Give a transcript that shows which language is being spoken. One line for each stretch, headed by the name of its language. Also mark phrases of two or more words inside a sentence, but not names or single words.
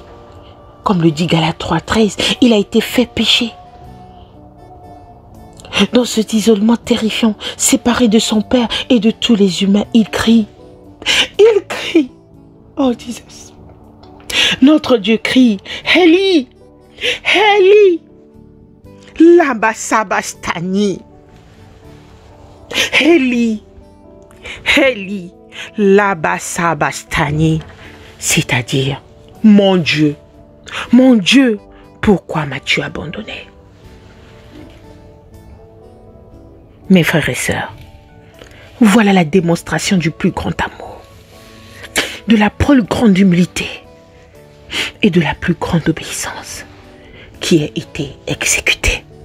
French: Comme le dit Galates 3,13, il a été fait pécher. Dans cet isolement terrifiant, séparé de son Père et de tous les humains, il crie. Il crie.
English: Oh, Jesus.
French: Notre Dieu crie.
Aramaic: Eli, Eli, lama sabachthani. Eli, Eli, lama sabachthani.
French: C'est-à-dire, mon Dieu, pourquoi m'as-tu abandonné? Mes frères et sœurs, voilà la démonstration du plus grand amour, de la plus grande humilité et de la plus grande obéissance qui a été exécutée.